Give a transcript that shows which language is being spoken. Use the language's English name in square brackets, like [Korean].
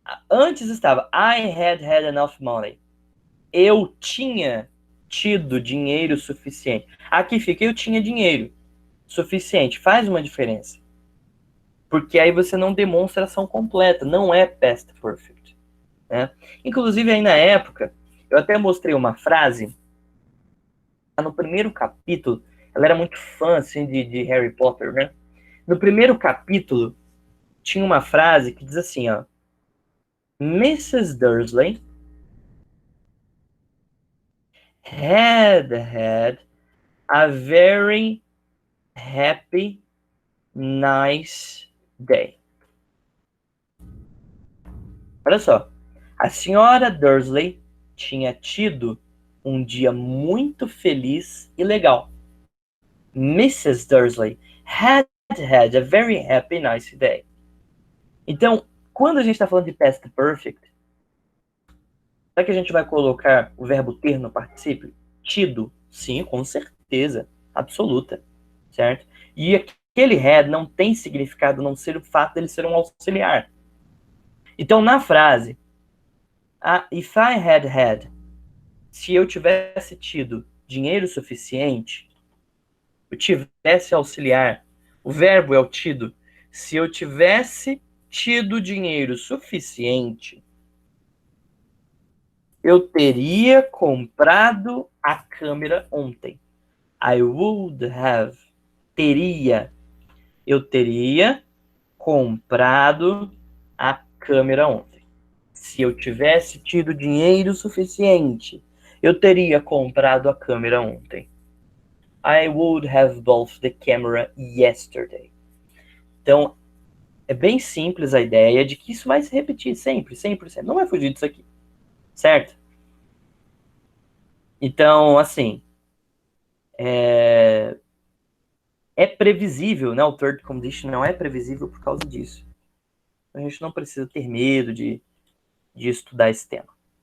[Portuguese] Antes estava [English] I had enough money. [Portuguese] Eu tinha tido dinheiro suficiente. Aqui fica eu tinha dinheiro suficiente. Faz uma diferença. Porque aí você não demonstra ação completa. Não é past perfect. Né? Inclusive aí na época, eu até mostrei uma frase. No primeiro capítulo, ela era muito fã assim, de Harry Potter, né? No primeiro capítulo, tinha uma frase que diz assim, ó. [English] Mrs. Dursley had a very happy, nice day. [Portuguese] Olha só. A senhora Dursley tinha tido um dia muito feliz e legal. [English] Mrs. Dursley had a very happy, nice day. [Portuguese] Então, quando a gente está falando de past perfect, será que a gente vai colocar o verbo ter no particípio? Tido? Sim, com certeza. Absoluta. Certo? E aquele had não tem significado a não ser o fato dele ser um auxiliar. Então, na frase, [English] if I had, [Portuguese] se eu tivesse tido dinheiro suficiente, eu tivesse auxiliar, o verbo é o tido. Se eu tivesse tido dinheiro suficiente, eu teria comprado a câmera ontem. [English] I would have. [Portuguese] Teria. Eu teria comprado a câmera ontem. Se eu tivesse tido dinheiro suficiente, eu teria comprado a câmera ontem. [English] I would have bought the camera yesterday. [Portuguese] Então, é bem simples a ideia de que isso vai se repetir sempre, sempre, sempre. Não vai fugir disso aqui, certo? Então, assim, é previsível, né? O third condition não é previsível por causa disso. A gente não precisa ter medo de estudar esse tema.